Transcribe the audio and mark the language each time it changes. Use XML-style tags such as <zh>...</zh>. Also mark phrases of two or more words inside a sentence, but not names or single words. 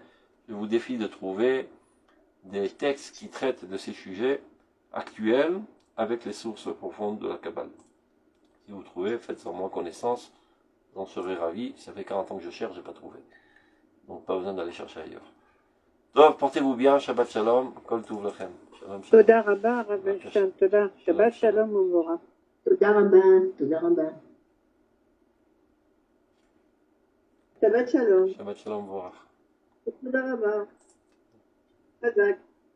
<fr>Je vous défie de trouver des textes qui traitent de ces sujets actuels avec les sources profondes de la Kabbale. Si vous trouvez, faites sur moi connaissance, j'en serai ravi. Ça fait 40 ans que je cherche, j'ai pas trouvé. Donc pas besoin d'aller chercher ailleurs. Donc, portez-vous bien,</fr> <he>שבת שלום, כל טוב לכם. שלום, שלום. תודה רבה, הרב אלשטיין, תודה. שבת שלום ומבורך. תודה רבה, תודה רבה. שבת שלום. שבת שלום, ומבורך. תודה רבה. חזק.</he>